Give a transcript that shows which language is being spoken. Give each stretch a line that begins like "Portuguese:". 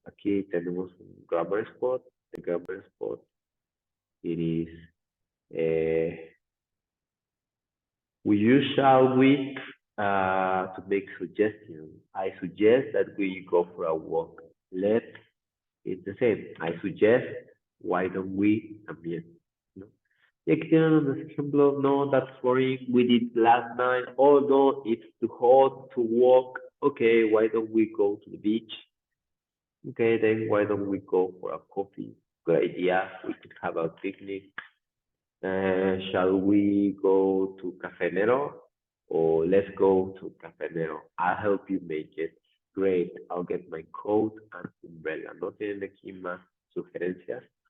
Spanish: Aquí tenemos un
English: grammar spot. The grammar spot, it is, we use shall we to make suggestions. I suggest that we go for a walk. Let's, it's the same. I suggest, why don't we,
Spanish: también, ¿no? Y aquí tienen unos ejemplos.
English: No, that's boring. We did last night. Oh, no, it's too hot to walk. Okay, why don't we go to the beach? Okay, then why don't we go for a coffee? Good idea. We could have a picnic. Shall we go to Café Nero? Or let's go to Café Nero. I'll help you make it. Great. I'll get my coat and umbrella.
Spanish: ¿No tienen aquí más sugerencias?